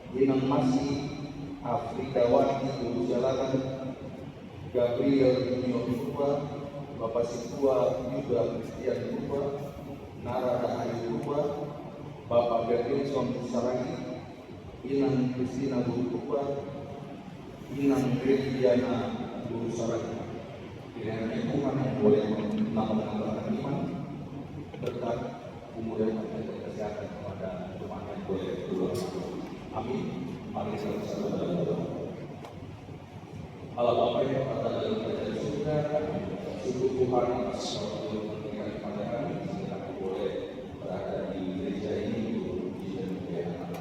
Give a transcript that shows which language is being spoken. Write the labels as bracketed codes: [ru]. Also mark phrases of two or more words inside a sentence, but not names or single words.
[id] Inang Masih Afrikawati Guru Jalanan, Gabriel Junior Purba, Bapak Situa Yuda Kristian Purba, Narada Ayu Purba, Bapak Gerlinson Saragi, Inang Kristina Guru Purba, Inang Gridiana Guru Saragi. Kiranya lingkungan yang boleh menambah iman, berkat kemudian kesehatan kepada jemaat yang boleh keluar. Amin. Mari kita berdoa. Allah Bapa yang berada dalam kerajaan surga, sungguh Tuhan atas waktu yang memberikan kepada kami sehingga kami boleh berada di gereja ini untuk puji dan kemuliaan nama.